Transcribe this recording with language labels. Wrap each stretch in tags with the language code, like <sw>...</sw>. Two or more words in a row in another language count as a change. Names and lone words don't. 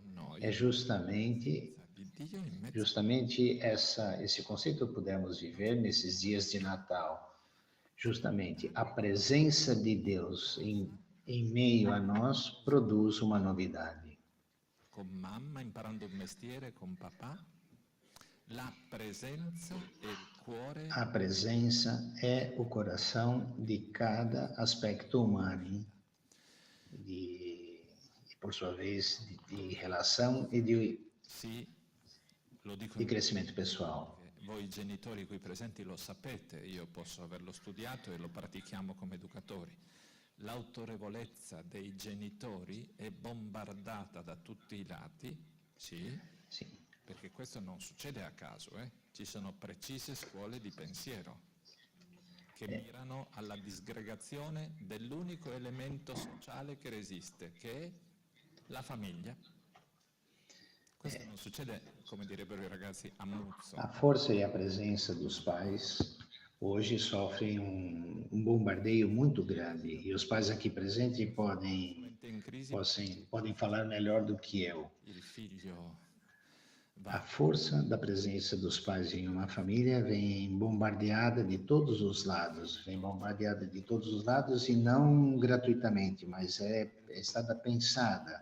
<pt>É justamente esse conceito que podemos viver nesses dias de Natal. Justamente a presença de Deus em meio a nós produz uma novidade.</pt> <it>Com mamma imparando un mestiere, con papà, la presenza e il cuore.</it> <pt>A presença é o coração de cada aspecto humano, e por sua vez, de relação e de crescimento pessoal.</pt> <it>Voi genitori qui presenti lo sapete, io posso averlo studiato e lo pratichiamo come educatori. L'autorevolezza dei genitori è bombardata da tutti i lati, sì, perché questo non succede a caso, ci sono precise scuole di pensiero che mirano alla disgregazione dell'unico elemento sociale che resiste, che è la famiglia. Questo non succede, come direbbero i ragazzi, a muzzo.</it> <pt>A força e a presença dos pais hoje sofrem um bombardeio muito grande, e os pais aqui presentes podem falar melhor do que eu. A força da presença dos pais em uma família vem bombardeada de todos os lados, e não gratuitamente, mas está pensada.</pt>